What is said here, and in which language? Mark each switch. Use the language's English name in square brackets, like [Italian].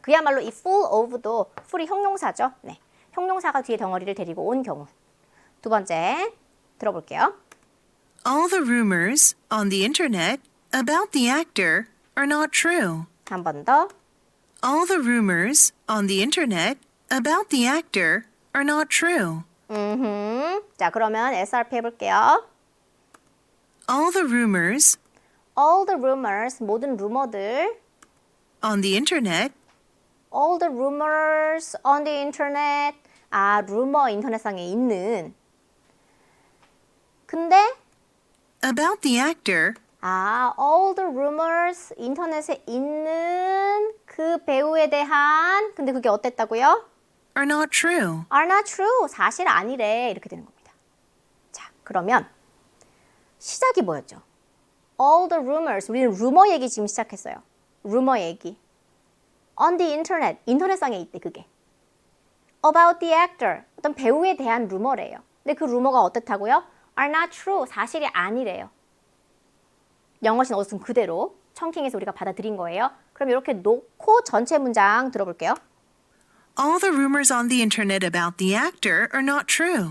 [Korean] 그야말로 이 full of도 full이 형용사죠. 네, 형용사가 뒤에 덩어리를 데리고 온 경우. 두 번째 들어볼게요. [English] All the rumors on the internet about the actor are not true. [Korean] 한 번 더. [English] All the rumors on the internet about the actor are not true. [Korean] 자, 그러면 SRP 해볼게요. [English] All the rumors All the rumors, [Korean] 모든 루머들. [English] on the internet All the rumors on the internet. [Korean] 루머 인터넷상에 있는. 근데 [English] about the actor all the rumors [Korean] 인터넷에 있는 그 배우에 대한 근데 그게 어땠다고요? [English] are not true. are not true. [Korean] 사실 아니래. 이렇게 되는 겁니다. 자, 그러면 시작이 뭐였죠? [English] All the rumors. [Korean] 우리는 루머 얘기 지금 시작했어요. 루머 얘기. [English] On the internet. [Korean] 인터넷상에 있대 그게. [English] About the actor. [Korean] 어떤 배우에 대한 루머래요. 근데 그 루머가 어떻다고요? [English] Are not true. [Korean] 사실이 아니래요. 영어신 어순 그대로 청킹해서 우리가 받아들인 거예요. 그럼 이렇게 놓고 전체 문장 들어볼게요. [English] All the rumors on the internet about the actor are not true.